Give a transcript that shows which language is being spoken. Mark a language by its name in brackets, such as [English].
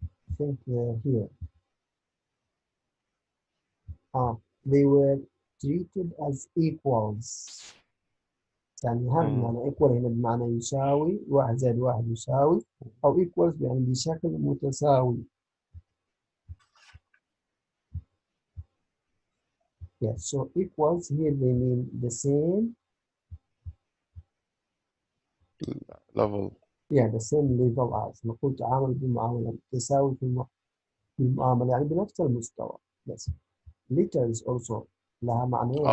[English] I think here they were treated as equals. [Arabic] يعني هل بمعنى equal هنا بمعنى يساوي، واحد زائد واحد يساوي، أو equals يعني بشكل متساوي. [English] Yes, so equals here they mean the same. Level. Yeah, the same level as. [Arabic] نقول تعامل بالمعاملة تساوي في المعاملة يعني بنفس المستوى. [English] Yes. Letters also [Arabic] لها معنيين.